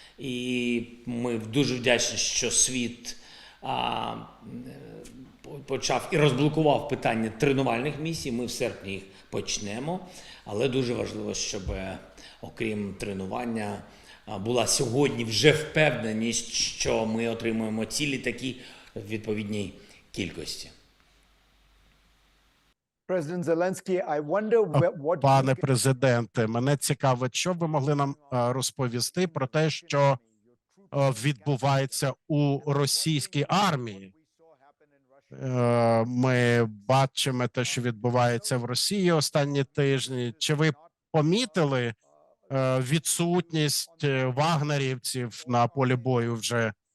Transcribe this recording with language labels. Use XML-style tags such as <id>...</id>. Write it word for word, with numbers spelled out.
<uk>І ми дуже вдячні, що світ а, е, почав і розблокував питання тренувальних місій. Ми в серпні їх почнемо. Але дуже важливо, щоб е, окрім тренування а, була сьогодні вже впевненість, що ми отримуємо ці літаки в відповідній кількості.</uk> <en>President Zelensky, I wonder wh- what you</en> <uk>Пане</uk> <en>can-</en> <uk>президенте, мене цікавить, що б ви могли нам е, розповісти про те, що е, відбувається у російській армії. Е, Ми бачимо те, що відбувається в Росії останні тижні. Чи ви помітили е, відсутність е, вагнерівців на полі бою вже?</uk>